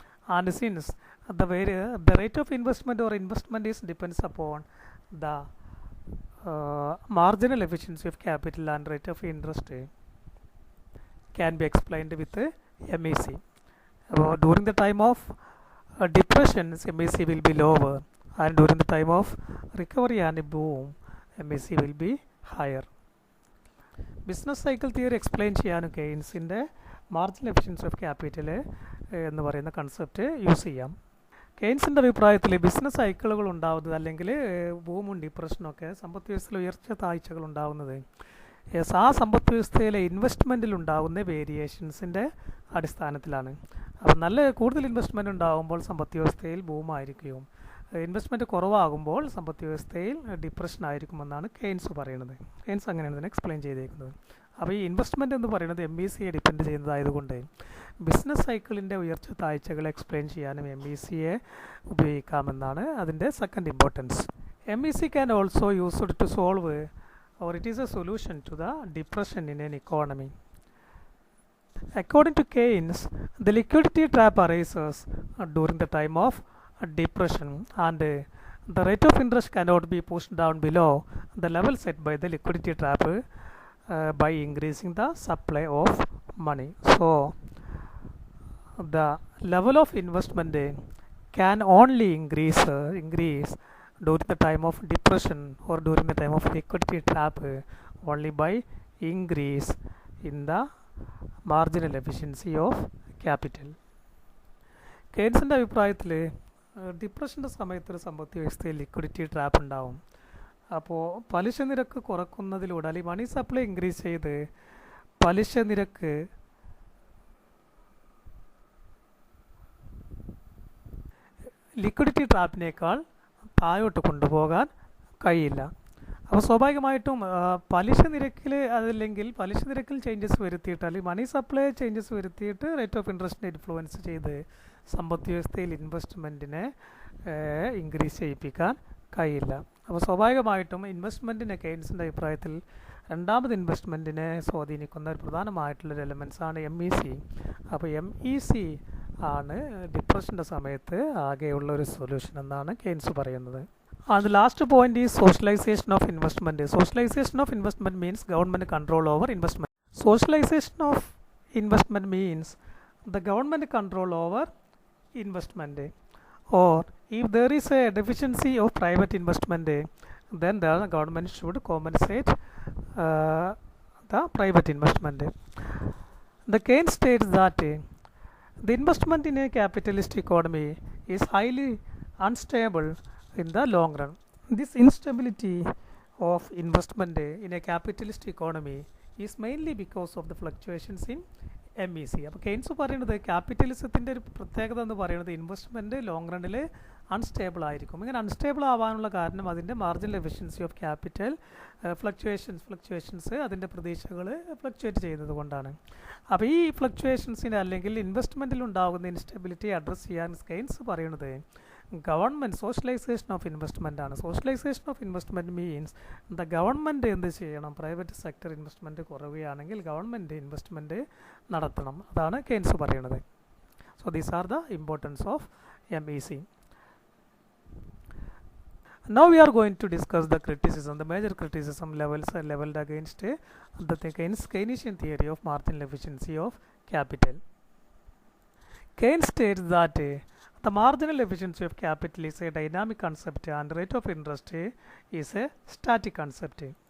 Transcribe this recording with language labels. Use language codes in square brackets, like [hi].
[en] And since the rate of investment or investment is depends upon the marginal efficiency of capital and rate of interest can be explained with MAC. During the time of depressions, MAC will be lower, and during the time of recovery and boom, MAC will be higher. [ml] Business cycle theory explain ചെയ്യാനും കെയ്ൻസിൻ്റെ marginal efficiency of capital എന്ന് പറയുന്ന concept use ചെയ്യാം. കെയ്ൻസിൻ്റെ അഭിപ്രായത്തിൽ business സൈക്കിളുകൾ ഉണ്ടാവുന്നത് അല്ലെങ്കിൽ ബൂമും ഡിപ്രഷനൊക്കെ സമ്പദ് വ്യവസ്ഥയിൽ ഉയർച്ച താഴ്ചകൾ ഉണ്ടാകുന്നത് ആ സമ്പദ് വ്യവസ്ഥയിലെ ഇൻവെസ്റ്റ്മെൻറ്റിലുണ്ടാകുന്ന വേരിയേഷൻസിൻ്റെ അടിസ്ഥാനത്തിലാണ്. അപ്പം കൂടുതൽ ഇൻവെസ്റ്റ്മെൻറ്റ് ഉണ്ടാകുമ്പോൾ സമ്പദ് വ്യവസ്ഥയിൽ ബൂമായിരിക്കും, ഇൻവെസ്റ്റ്മെൻറ്റ് കുറവാകുമ്പോൾ സമ്പദ് വ്യവസ്ഥയിൽ ഡിപ്രഷൻ ആയിരിക്കുമെന്നാണ് കെയ്ൻസ് പറയുന്നത്. കെയ്ൻസ് അങ്ങനെയാണ് ഇതിനെ എക്സ്പ്ലെയിൻ ചെയ്തേക്കുന്നത്. അപ്പോൾ ഈ ഇൻവെസ്റ്റ്മെൻറ്റ് എന്ന് പറയുന്നത് MECയെ ഡിപ്പെൻഡ് ചെയ്യുന്നതായതുകൊണ്ട് ബിസിനസ് സൈക്കിളിൻ്റെ ഉയർച്ച താഴ്ചകൾ എക്സ്പ്ലെയിൻ ചെയ്യാനും MECയെ ഉപയോഗിക്കാമെന്നാണ് അതിൻ്റെ second importance. [en] MEC can also used to solve or it is a solution to the depression in an economy. According to Keynes, the liquidity trap arises during the time of depression, and the rate of interest cannot be pushed down below the level set by the liquidity trap by increasing the supply of money. So the level of investment can only increase during the time of depression or during the time of liquidity trap only by increase in the marginal efficiency of capital. [ml] കെയ്ൻസിൻ്റെ അഭിപ്രായത്തിൽ ഡിപ്രഷൻ്റെ സമയത്ത് ഒരു സമ്പദ് വ്യവസ്ഥയിൽ liquidity trap ഉണ്ടാവും. അപ്പോൾ പലിശ നിരക്ക് കുറക്കുന്നതിലൂടെ അല്ലെങ്കിൽ മണി സപ്ലൈ ഇൻക്രീസ് ചെയ്ത് പലിശ നിരക്ക് ലിക്വിഡിറ്റി ട്രാപ്പിനേക്കാൾ താഴോട്ട് കൊണ്ടുപോകാൻ കഴിയില്ല. അപ്പോൾ സ്വാഭാവികമായിട്ടും പലിശ നിരക്കിൽ അതല്ലെങ്കിൽ പലിശ നിരക്കിൽ ചേഞ്ചസ് വരുത്തിയിട്ട് അല്ലെങ്കിൽ മണി സപ്ലൈ ചേഞ്ചസ് വരുത്തിയിട്ട് റേറ്റ് ഓഫ് ഇൻട്രസ്റ്റിനെ ഇൻഫ്ലുവൻസ് ചെയ്ത് സമ്പദ് വ്യവസ്ഥയിൽ ഇൻവെസ്റ്റ്മെൻറ്റിനെ ഇൻക്രീസ് ചെയ്യിപ്പിക്കാൻ കഴിയില്ല. അപ്പോൾ സ്വാഭാവികമായിട്ടും ഇൻവെസ്റ്റ്മെൻറ്റിനെ കെയ്ൻസിൻ്റെ അഭിപ്രായത്തിൽ രണ്ടാമത് ഇൻവെസ്റ്റ്മെൻറ്റിനെ സ്വാധീനിക്കുന്ന ഒരു പ്രധാനമായിട്ടുള്ളൊരു എലമെൻസാണ് MEC. അപ്പോൾ MEC ആണ് ഡിപ്രഷൻ്റെ സമയത്ത് ആകെയുള്ള ഒരു സൊല്യൂഷൻ എന്നാണ് കെയ്ൻസ് പറയുന്നത്. [en] And the last point is socialization of investment. Socialization of investment means government control over investment. Socialization of investment means the government control over investment. Or if there is a deficiency of private investment, then the government should compensate the private investment. The Keynes states that the investment in a capitalist economy is highly unstable in the long run. This instability of investment in a capitalist economy is mainly because of the fluctuations in MEC. [ml] അപ്പോൾ Keynes പറയുന്നത് ക്യാപിറ്റലിസത്തിൻ്റെ ഒരു പ്രത്യേകത എന്ന് പറയുന്നത് investment long റണ്ണിൽ unstable ആയിരിക്കും. ഇങ്ങനെ unstable ആവാനുള്ള കാരണം അതിൻ്റെ marginal efficiency of capital fluctuations അതിൻ്റെ പ്രതീക്ഷകൾ ഫ്ലക്ച്വേറ്റ് ചെയ്യുന്നത് കൊണ്ടാണ്. അപ്പോൾ ഈ ഫ്ലക്ച്വേഷൻസിന് അല്ലെങ്കിൽ ഇൻവെസ്റ്റ്മെൻറ്റിൽ ഉണ്ടാകുന്ന ഇൻസ്റ്റെബിലിറ്റി അഡ്രസ്സ് ചെയ്യാൻ കെയ്ൻസ് പറയുന്നത് ഗവൺമെൻറ് സോഷ്യലൈസേഷൻ ഓഫ് ഇൻവെസ്റ്റ്മെൻ്റ് ആണ്. [en] socialisation of investment means the government [ml] എന്ത് ചെയ്യണം, പ്രൈവറ്റ് സെക്ടർ ഇൻവെസ്റ്റ്മെൻറ്റ് കുറയുകയാണെങ്കിൽ ഗവൺമെൻറ് ഇൻവെസ്റ്റ്മെൻറ്റ് നടത്തണം. അതാണ് കെയ്ൻസ് പറയുന്നത്. [en] So these are the importance of MEC. Now we are going to discuss the criticism, the major criticism leveled against the Keynesian theory of marginal efficiency of capital. Keynes states that the marginal efficiency of capital is a dynamic concept and rate of interest is a static concept.